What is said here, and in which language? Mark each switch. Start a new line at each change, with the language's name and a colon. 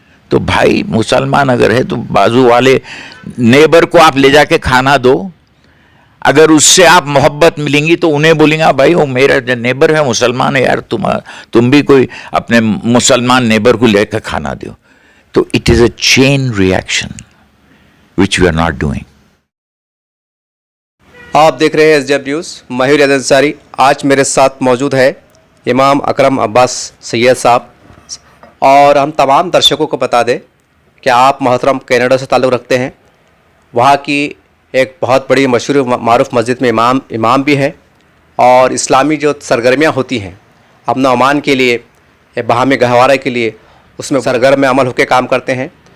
Urdu: تو بھائی مسلمان اگر ہے تو بازو والے نیبر کو آپ لے جا کے کھانا دو، اگر اس سے آپ محبت ملیں گی تو انہیں بولیں گا بھائی وہ میرا نیبر ہے، مسلمان ہے یار، تم بھی کوئی اپنے مسلمان نیبر کو لے کے کھانا دو.
English: تو it is a chain reaction which we are not doing.
Urdu: آپ دیکھ رہے ہیں ایس ڈی ایف نیوز. میں ریاض انصاری. آج میرے ساتھ موجود ہے امام اکرم عباس سید صاحب، اور ہم تمام درشکوں کو بتا دیں کہ آپ محترم کینیڈا سے تعلق رکھتے ہیں. وہاں کی ایک بہت بڑی مشہور معروف مسجد میں امام بھی ہیں، اور اسلامی جو سرگرمیاں ہوتی ہیں امن و امان کے لیے، باہمی گہوارے کے لیے، اس میں سرگرم عمل ہو کے کام کرتے ہیں.